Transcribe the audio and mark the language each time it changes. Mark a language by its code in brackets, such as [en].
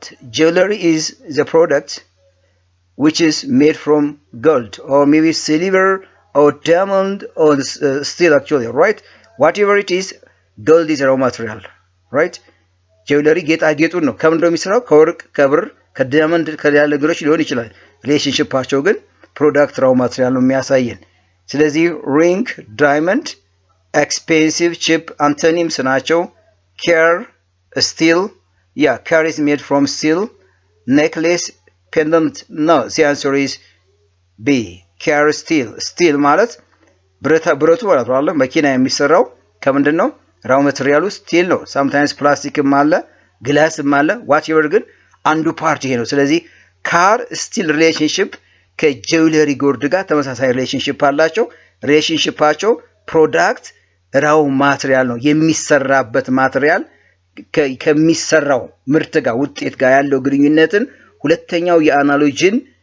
[en] Jewelry is the product which is made from gold or maybe silver or diamond or steel actually, right? Whatever it is, gold is raw material, right? [am] Jewelry ጌጣጌጡን ነው። ከምንድን ነው የሚሰራው? ከወርቅ፣ ከብር፣ ከዳይመንድ ከሌላ ነገሮች ሊሆን ይችላል። ሪሌሽንሺፓቸው ግን ፕሮዳክት ራው ማቴሪያል ነው የሚያሳየን። ስለዚህ ሪንግ፣ ዳይመንድ፣ ኤክስፔንሲቭ፣ ቺፕ አንቶኒምስ ናቸው። ኬር፣ ስቲል፣ ኬር [en] is made from steel. Necklace, pendant, no, the answer is B. [am] ኬር ስቲል ማለት ብረቱ ማለት ነው። መኪና የሚሰራው ከምንድን ነው? ራው ማቴሪያሉ ስቲል ነው። ሳምታይምስ ፕላስቲክም አለ፣ ግላስም አለ። ዋትኤቨር ግን አንዱ ፓርት ይሄ ነው። ስለዚህ ካር ስቲል ሪሌሽንሺፕ ከጄውለሪ ጎርድ ጋር ተመሳሳይ ሪሌሽንሺፕ አላቸው። ሪሌሽንሺፓቸው ፕሮዳክት ራው ማቴሪያል ነው። የሚሰራበት ማቴሪያል ከሚሰራው ምርት ጋር ውጤት ጋር ያለው ግንኙነትን ሁለተኛው የአናሎጂን